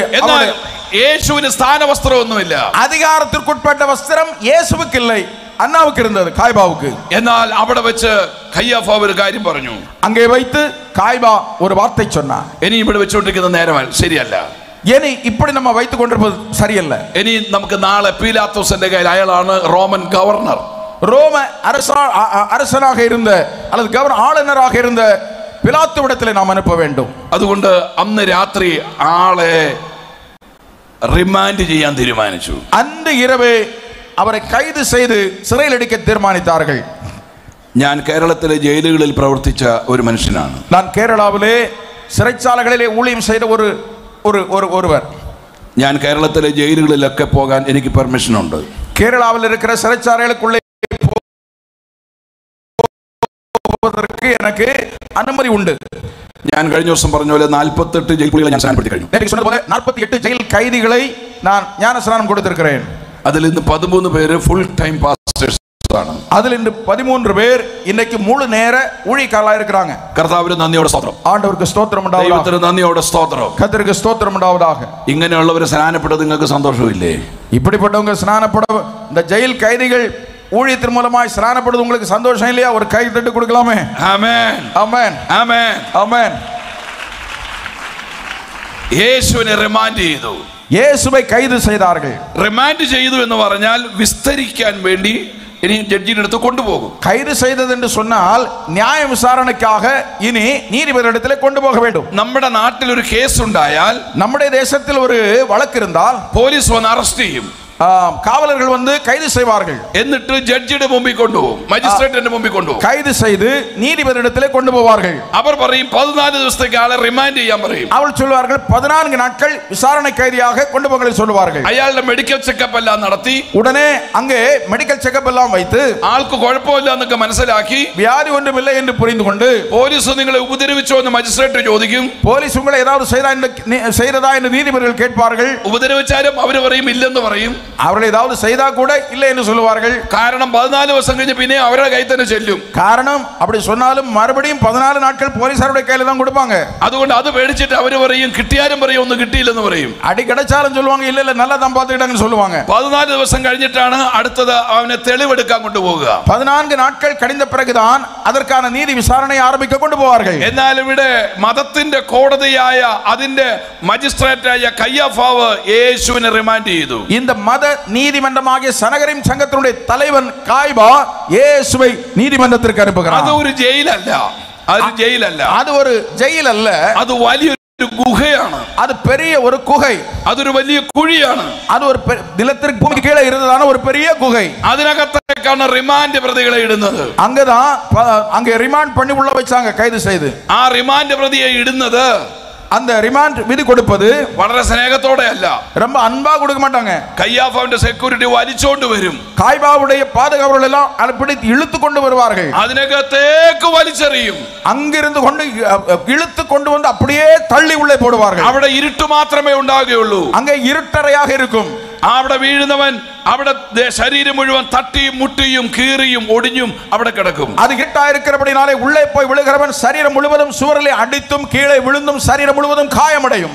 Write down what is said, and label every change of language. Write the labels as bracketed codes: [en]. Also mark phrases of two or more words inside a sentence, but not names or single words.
[ml] എന്നാൽ യേശുവിന് സ്ഥാനവസ്ത്രമൊന്നുമില്ല. [ta] அதிகாரத்திற்குட்பட்ட வஸ்திரம் இயேசுவுக்கு இல்லை, அண்ணாவுக்கு இருந்தது, காய்பாவுக்கு. [ml] എന്നാൽ അവിടെ വെച്ച് കയ്യഫാവ് ഒരു കാര്യം പറഞ്ഞു. [ta] அங்கே வைத்து காய்பா ஒரு வார்த்தை சொன்னார். [ml] ഇനി ഇവിടെ വെച്ചുകൊണ്ടിരിക്കുന്ന നേരമല്ല, ശരിയല്ല. [ta] இனி இப்படி நம்ம வைத்துக் கொண்டிருப்பது சரியல்ல. [ml] ഇനി നമുക്ക് നാളെ പീലാത്തോസിന്റെ കയ്യിൽ, അയാളാണ് റോമൻ ഗവർണർ, [ta] ரோம அரசனாக இருந்த அல்லது கவர்னர் ஆளுநராக இருந்த பிலாத்துவிடத்தில் நாம் அனுப்ப வேண்டும். [ml] അതുകൊണ്ട് അന്ന് രാത്രി ആളെ റിമാൻഡ് ചെയ്യാൻ തീരുമാനിച്ചു. [ta] அன்று இரவே அவரை கைது செய்து சிறையில் அடைக்க தீர்மானித்தார்கள். [ml] ഞാൻ കേരളത്തിലെ ജയിലുകളിൽ പ്രവർത്തിച്ച ഒരു മനുഷ്യനാണ്. [ta] நான் கேரளாவிலே சிறைச்சாலைகளிலே ஊழியம் செய்த ஒருவர். [ml] ഞാൻ കേരളത്തിലെ ജയിലുകളിലൊക്കെ പോകാൻ എനിക്ക് പെർമിഷൻ ഉണ്ട്. [ta] கேரளாவில் இருக்கிற சிறைச்சாலைகளுக்குள்ளே போவதற்கு எனக்கு அனுமதி உண்டு. [ml] ഞാൻ കഴിഞ്ഞ ദിവസം പറഞ്ഞ പോലെ 48 ജയിൽ പുള്ളികളെ ഞാൻ സ്നാനപ്പെടുത്തി കഴിഞ്ഞു. [ta] நேற்று சொன்னது போல 48 ஜெயில் கைதிகளை நான் ஞானஸ்நானம் கொடுத்திருக்கிறேன். [ml] അതിൽ ഇന്ന് 13 പേര് [en] full time pastors [ml] ആണ്. [ta] அதில் இன்று 13 பேர் இன்னைக்கு முழு நேர ஊழியக்காரர்களா இருக்கிறாங்க. [ml] കർത്താവിന് നന്ദിയോടെ സ്തോത്രം. [ta] ஆண்டவருக்கு ஸ்தோத்திரம் உண்டாவதாக. [ml] ദൈവത്തിന് നന്ദിയോടെ സ്തോത്രം. [ta] கர்த்தருக்கு ஸ்தோத்திரம் உண்டாவதாக. [ml] ഇങ്ങനെയുള്ളവരെ സ്നാനപ്പെട്ടത് നിങ്ങൾക്ക് സന്തോഷമില്ലേ? [ta] இப்படிப்பட்டவங்க ஸ்நானப்பட இந்த ஜெயில் கைதிகள் ஊழியத்தின் மூலமாய் ஸ்நானப்படுவது உங்களுக்கு சந்தோஷம் இல்லையா? ஒரு கை தட்டு கொடுக்கலாமே. [ml] ആമേൻ [ta] ஆமென் [ml] ആമേൻ [ta] ஆமென். [ml] യേശുവിനെ റിമാൻഡ് ചെയ്തു. [ta] இயேசுவை கைது செய்தார்கள். [ml] റിമാൻഡ് ചെയ്തു എന്ന് പറഞ്ഞാൽ വിസ്തരിക്കാൻ വേണ്ടി ഇനി ജഡ്ജിയുടെ അടുത്ത് കൊണ്ടുപോകും. [ta] கைது செய்தது என்று சொன்னால் நியாய விசாரணைக்காக இனி நீதிபதியிடத்திலே கொண்டு போக வேண்டும். [ml] നമ്മുടെ നാട്ടിൽ ഒരു കേസ് ഉണ്ടായാൽ, [ta] நம்முடைய தேசத்தில் ஒரு வழக்கு இருந்தால் [ml] പോലീസ് വന്ന് അറസ്റ്റ് ചെയ്യും. [ta] காவலர்கள் வந்து கைது செய்வார்கள். [ml] എന്നിട്ട് ജഡ്ജിയുടെ മുമ്പിൽ കൊണ്ടുപോകും, മജിസ്ട്രേറ്റിന്റെ മുമ്പിൽ കൊണ്ടുപോകും. [ta] கைது செய்து நீதிபதியிடத்திலே கொண்டு போவார்கள். [ml] അവർ പറയും 14 ദിവസത്തേക്ക് ആളെ റിമാൻഡ് ചെയ്യാൻ പറയും. [ta] அவள் சொல்வார்கள் 14 நாட்கள் விசாரணை கைதியாக கொண்டு போக சொல்வார்கள். [ml] അയാളുടെ [en] medical checkup [ml] എല്ലാം നടത്തി [ta] உடனே அங்கே [en] medical checkup [ta] எல்லாம் வைத்து [ml] ആൾക്ക് കുഴപ്പമില്ല എന്നൊക്കെ മനസ്സിലാക്കി [ta] வியாதி ஒன்றுமில்லை என்று புரிந்து கொண்டு [ml] പോലീസ് നിങ്ങളെ ഉപദ്രവിച്ചോ എന്ന് മജിസ്ട്രേറ്റ് ചോദിക്കും. [ta] போலீஸ் உங்களை ஏதாவது செய்ததா என்று நீதிபதிகள் கேட்பார்கள். [ml] ഉപദ്രവിച്ചാലും അവർ പറയും ഇല്ലെന്ന് പറയും. [ta] அவர்கள் ஏதாவது செய்தா கூட இல்லை என்று சொல்லுவார்கள். [ml] കാരണം 14 ദിവസം കഴിഞ്ഞ് പിന്നെ അവരുടെ കയ്യിൽ തന്നെ ചെല്ലും. [ta] காரணம் அப்படி சொன்னாலும் மறுபடியும் 14 நாட்கள் போலீசாருடைய கையில தான் கொடுப்பாங்க. [ml] അതുകൊണ്ട് അത് പേടിച്ചിട്ട് അവർ പറയും, കിട്ടിയാലും പറയും ഒന്നും കിട്ടിയില്ലെന്ന് പറയും. [ta] அடி கிடைச்சாலும் சொல்லுவாங்க இல்ல இல்ல நல்லா தான் பார்த்துக்கிட்டாங்கன்னு சொல்லுவாங்க. [ml] 14 ദിവസം കഴിഞ്ഞിട്ടാണ് അടുത്തത് അവനെ തെളിവെടുക്കാൻ കൊണ്ടുപോകുക. [ta] 14 നാட்கள் കടിഞ്ഞ பிறகுதான் அதற்கான நீதி விசாரணை ஆரம்பிக்க கொண்டு போவார்கள். [ml] എന്നാൽ ഇവിടെ മതത്തിന്റെ കോടതിയായ അതിന്റെ മജിസ്ട്രേറ്റായ കയ്യാഫാവ് യേശുവിനെ റിമാൻഡ് ചെയ്തു. [ta] இந்த மத நீதிமன்றமாகிய சனகரிம் சங்கத்தினுடைய தலைவன் காய்பா இயேசுவை நீதிமன்றத்திற்கு அனுப்புகிறார். அது ஒரு ஜெயிலல்ல, அது ஜெயிலல்ல, அது ஒரு ஜெயில் அல்ல, [ml] அது വലിയൊരു ഗുഹയാണ്. [ta] அது பெரிய ஒரு குகை, [ml] അതൊരു വലിയ കുഴിയാണ്. [ta] அது ஒரு நிலத்திற்கு பூமிக்கு கீழே இருந்ததான ஒரு பெரிய குகை. [ml] അതിനകത്തേക്കാണ് റിമാൻഡ് പ്രതികളെ ഇടുന്നത്. [ta] அங்கதான் அங்க ரிமாண்ட் பண்ணி உள்ள வச்சாங்க கைது செய்து. [ml] ആ റിമാൻഡ് പ്രതിയെ ഇടുന്നത്, [ta] அந்த ரிமாண்ட் விதி கொடுப்பது [ml] വളരെ സ്നേഹത്തോടെ അല്ല, [ta] ரொம்ப அன்பா கொடுக்க மாட்டாங்க. [ml] കയ്യാഫാവിന്റെ സെക്യൂരിറ്റി വലിച്ചോണ്ട് വരും. [ta] காய்பாவுடைய பாதுகாவலர்கள் எல்லாம் அதை பிடித்து இழுத்து கொண்டு வருவார்கள். [ml] അതിനകത്തേക്ക് വലിച്ചെറിയും. [ta] அங்கிருந்து கொண்டு இழுத்து கொண்டு வந்து அப்படியே தள்ளி உள்ளே போடுவார்கள். [ml] അവിടെ ഇരുട്ട് മാത്രമേ ഉണ്ടാകുകയുള്ളൂ. [ta] அங்கே இருட்டறையாக இருக்கும். [ml] അവിടെ വീഴുന്നവൻ അവിടെ ശരീരം മുഴുവൻ തട്ടിയും മുട്ടിയും കീറിയും ഒടിഞ്ഞും അവിടെ കിടക്കും. [ta] அது இருட்டா இருக்கிறபடினாலே உள்ளே போய் விழுகிறவன் சரீரம் முழுவதும் சுவரிலே அடித்தும் கீழே விழுந்தும் சரீரம் முழுவதும் காயமடையும்.